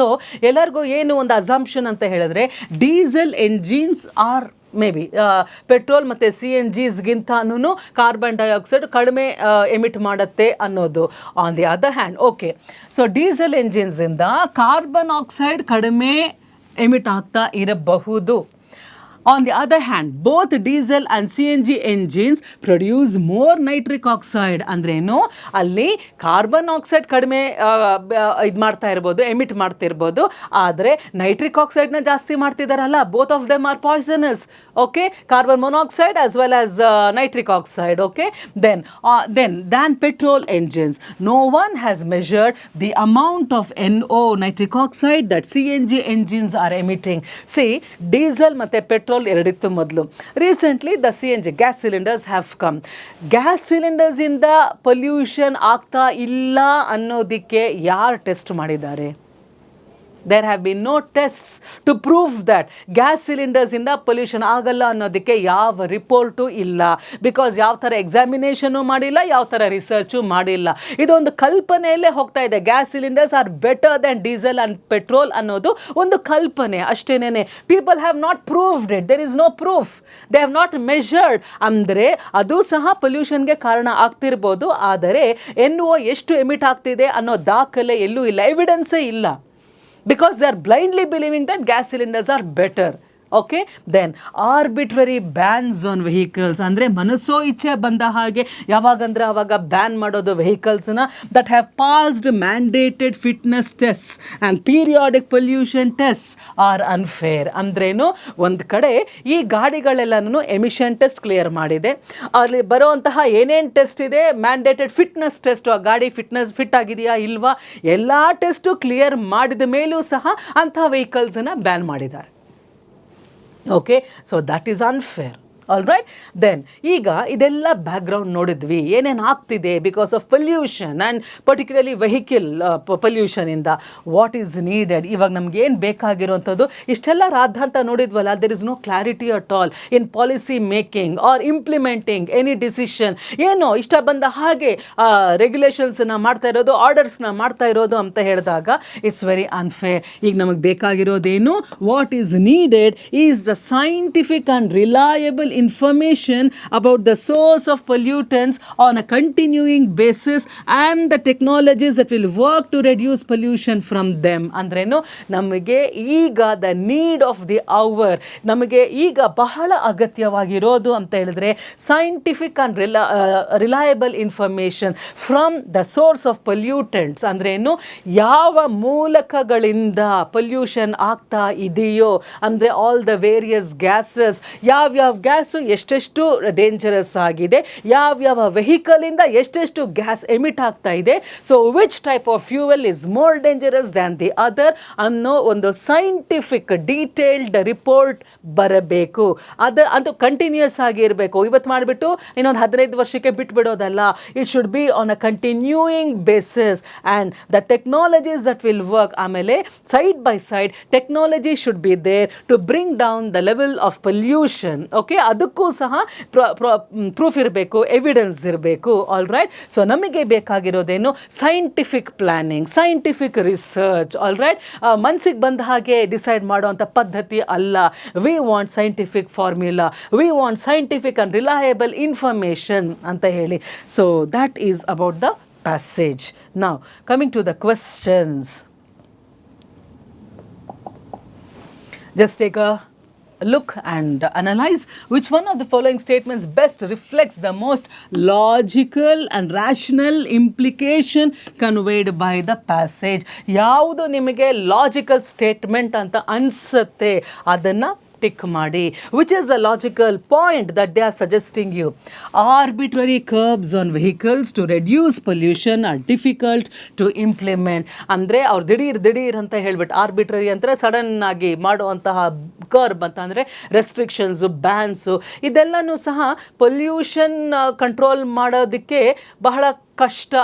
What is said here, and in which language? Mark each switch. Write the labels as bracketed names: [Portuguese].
[Kannada] So ಎಲ್ಲರಿಗೂ ಏನು ಒಂದು ಅಸಂಪ್ಷನ್ ಅಂತ ಹೇಳಿದ್ರೆ, diesel engines R may be petrol ಮತ್ತು ಸಿ ಎನ್ ಜಿಸ್ಗಿಂತನೂ ಕಾರ್ಬನ್ ಡೈಆಕ್ಸೈಡ್ ಕಡಿಮೆ ಎಮಿಟ್ ಮಾಡುತ್ತೆ ಅನ್ನೋದು. [English] on the other hand, [Kannada] okay, so diesel ಎಂಜಿನ್ಸಿಂದ carbon oxide ಕಡಿಮೆ ಎಮಿಟ್ ಆಗ್ತಾ ಇರಬಹುದು. [English] On the other hand, both diesel and CNG engines produce more nitric oxide. [Kannada] ಅಂದ್ರೇನು, ಅಲ್ಲಿ carbon oxide ಕಡಿಮೆ ಇದು ಮಾಡ್ತಾ ಇರ್ಬೋದು, ಎಮಿಟ್ ಮಾಡ್ತಿರ್ಬೋದು, ಆದರೆ ನೈಟ್ರಿಕ್ ಆಕ್ಸೈಡ್ನ ಜಾಸ್ತಿ ಮಾಡ್ತಿದ್ದಾರಲ್ಲ. [English] Both of them are poisonous, okay, carbon monoxide as well as nitric oxide, okay. Than petrol engines. No one has measured the amount of NO, nitric oxide, that CNG engines are emitting. [Kannada] See, diesel ಮತ್ತು petrol ಎರಡಿತ್ತು ಮೊದಲು. [English] Recently the CNG gas cylinders have come. [Kannada] Gas cylinders ಇಂದ pollution ಆಗ್ತಾ ಇಲ್ಲ ಅನ್ನೋದಕ್ಕೆ ಯಾರು test ಮಾಡಿದ್ದಾರೆ? [English] There have been no tests to prove that [Kannada] gas ಸಿಲಿಂಡರ್ಸಿಂದ pollution ಆಗಲ್ಲ ಅನ್ನೋದಕ್ಕೆ ಯಾವ ರಿಪೋರ್ಟು ಇಲ್ಲ. ಬಿಕಾಸ್ ಯಾವ ಥರ ಎಕ್ಸಾಮಿನೇಷನು ಮಾಡಿಲ್ಲ, ಯಾವ ಥರ ರಿಸರ್ಚು ಮಾಡಿಲ್ಲ. ಇದೊಂದು ಕಲ್ಪನೆಯಲ್ಲೇ ಹೋಗ್ತಾ ಇದೆ. [English] gas cylinders are better than diesel and petrol [Kannada] ಅನ್ನೋದು ಒಂದು ಕಲ್ಪನೆ ಅಷ್ಟೇನೆ. [English] People have not proved it. There is no proof. They have not measured. [Kannada] ಅಂದರೆ ಅದು ಸಹ ಪೊಲ್ಯೂಷನ್ಗೆ ಕಾರಣ ಆಗ್ತಿರ್ಬೋದು, ಆದರೆ NO ಎಷ್ಟು ಎಮಿಟ್ ಆಗ್ತಿದೆ ಅನ್ನೋ ದಾಖಲೆ ಎಲ್ಲೂ ಇಲ್ಲ, ಎವಿಡೆನ್ಸೇ ಇಲ್ಲ. [English] Because they are blindly believing that gas cylinders are better. Okay, then arbitrary bans on vehicles, [Kannada] ಅಂದರೆ ಮನಸ್ಸೋ ಇಚ್ಛೆ ಬಂದ ಹಾಗೆ ಯಾವಾಗಂದ್ರೆ ಆವಾಗ ಬ್ಯಾನ್ ಮಾಡೋದು ವೆಹಿಕಲ್ಸ್ನ [English] that have passed mandated fitness tests and periodic pollution tests are unfair. [Kannada] ಅಂದ್ರೇನು, ಒಂದು ಕಡೆ ಈ ಗಾಡಿಗಳೆಲ್ಲನೂ ಎಮಿಷನ್ ಟೆಸ್ಟ್ ಕ್ಲಿಯರ್ ಮಾಡಿದೆ, ಅಲ್ಲಿ ಬರೋವಂತಹ ಏನೇನು ಟೆಸ್ಟ್ ಇದೆ, ಮ್ಯಾಂಡೇಟೆಡ್ ಫಿಟ್ನೆಸ್ ಟೆಸ್ಟ್, ಆ ಗಾಡಿ ಫಿಟ್ ಆಗಿದೆಯಾ ಇಲ್ವಾ, ಎಲ್ಲ ಟೆಸ್ಟು ಕ್ಲಿಯರ್ ಮಾಡಿದ ಮೇಲೂ ಸಹ ಅಂಥ ವೆಹಿಕಲ್ಸನ್ನು ಬ್ಯಾನ್ ಮಾಡಿದ್ದಾರೆ. [English] Okay, so that is unfair. [Kannada] All right, then ಈಗ ಇದೆಲ್ಲ ಬ್ಯಾಕ್ಗ್ರೌಂಡ್ ನೋಡಿದ್ವಿ, ಏನೇನು ಆಗ್ತಿದೆ because of pollution and particularly vehicle ಪೊಲ್ಯೂಷನಿಂದ. [English] what is needed, [Kannada] ಇವಾಗ ನಮ್ಗೆ ಏನು ಬೇಕಾಗಿರೋಂಥದ್ದು, ಇಷ್ಟೆಲ್ಲ ರಾದ್ಧಾಂತ ನೋಡಿದ್ವಲ್ಲ. [English] There is no clarity at all in policy making or implementing any decision. [Kannada] ಏನೋ ಇಷ್ಟ ಬಂದ ಹಾಗೆ ರೆಗ್ಯುಲೇಷನ್ಸನ್ನ ಮಾಡ್ತಾ ಇರೋದು, ಆರ್ಡರ್ಸ್ನ ಮಾಡ್ತಾ ಇರೋದು ಅಂತ ಹೇಳಿದಾಗ [English] It's very unfair. [Kannada] ಈಗ ನಮಗೆ ಬೇಕಾಗಿರೋದೇನು, [English] What is needed is the scientific and reliable information about the source of pollutants on a continuing basis and the technologies that will work to reduce pollution from them. [Kannada] ಅಂದ್ರೇನು, ನಮಗೆ ಈಗ [English] the need of the hour, [Kannada] ನಮಗೆ ಈಗ ಬಹಳ ಅಗತ್ಯವಾಗಿರೋದು ಅಂತ ಹೇಳಿದ್ರೆ [English] scientific and reliable information from the source of pollutants. [Kannada] ಅಂದ್ರೇನು, ಯಾವ ಮೂಲಕಗಳಿಂದ ಪೊಲ್ಯೂಷನ್ ಆಗ್ತಾ ಇದೆಯೋ, ಅಂದರೆ ಆಲ್ ದ ವೇರಿಯಸ್ ಗ್ಯಾಸಸ್, ಯಾವ್ಯಾವ ಗ್ಯಾಸು ಎಷ್ಟೆಷ್ಟು ಡೇಂಜರಸ್ ಆಗಿದೆ, ಯಾವ್ಯಾವ ವೆಹಿಕಲಿಂದ ಎಷ್ಟೆಷ್ಟು ಗ್ಯಾಸ್ ಎಮಿಟ್ ಆಗ್ತಾ ಇದೆ, [English] so which type of fuel is more dangerous than the other [Kannada] ಅನ್ನೋ ಒಂದು ಸೈಂಟಿಫಿಕ್ ಡೀಟೇಲ್ಡ್ ರಿಪೋರ್ಟ್ ಬರಬೇಕು. ಅದು ಕಂಟಿನ್ಯೂಯಸ್ ಆಗಿ ಇರಬೇಕು. ಇವತ್ತು ಮಾಡಿಬಿಟ್ಟು ಇನ್ನೊಂದು 15 ವರ್ಷಕ್ಕೆ ಬಿಟ್ಬಿಡೋದಲ್ಲ. [English] It should be on a continuing basis and the technologies that will work. ಆಮೇಲೆ side by side technology should be there to bring down the level of pollution. [Kannada] Okay, ಅದಕ್ಕೂ ಸಹ ಪ್ರೂಫ್ ಇರಬೇಕು, ಎವಿಡೆನ್ಸ್ ಇರಬೇಕು. ಆಲ್ ರೈಟ್, ಸೊ ನಮಗೆ ಬೇಕಾಗಿರೋದೇನು, scientific planning, scientific research. All right, ಮನಸ್ಸಿಗೆ ಬಂದ ಹಾಗೆ decide ಮಾಡೋವಂಥ ಪದ್ಧತಿ ಅಲ್ಲ. [English] we want scientific formula, we want scientific and reliable information [Kannada] ಅಂತ ಹೇಳಿ. [English] So that is about the passage. Now coming to the questions, just take a look and analyze which one of the following statements best reflects the most logical and rational implication conveyed by the passage. [Kannada] ಯಾವುದು ನಿಮಗೆ logical statement ಅಂತ ಅನಿಸುತ್ತೆ ಅದನ್ನು [English] Tick ಮಾಡಿ, which is a logical point that they are suggesting you. Arbitrary curbs on vehicles to reduce pollution are difficult to implement. [Kannada] ಅಂದರೆ ಅವ್ರು ದಿಢೀರ್ ಅಂತ ಹೇಳ್ಬಿಟ್ಟು, ಆರ್ಬಿಟ್ರರಿ ಅಂದರೆ ಸಡನ್ ಆಗಿ ಮಾಡುವಂತಹ ಕರ್ಬ್ ಅಂತ ಅಂದರೆ ರೆಸ್ಟ್ರಿಕ್ಷನ್ಸು, ಬ್ಯಾನ್ಸು, ಇದೆಲ್ಲನೂ ಸಹ ಪೊಲ್ಯೂಷನ್ ಕಂಟ್ರೋಲ್ ಮಾಡೋದಕ್ಕೆ ಬಹಳ ಕಷ್ಟ.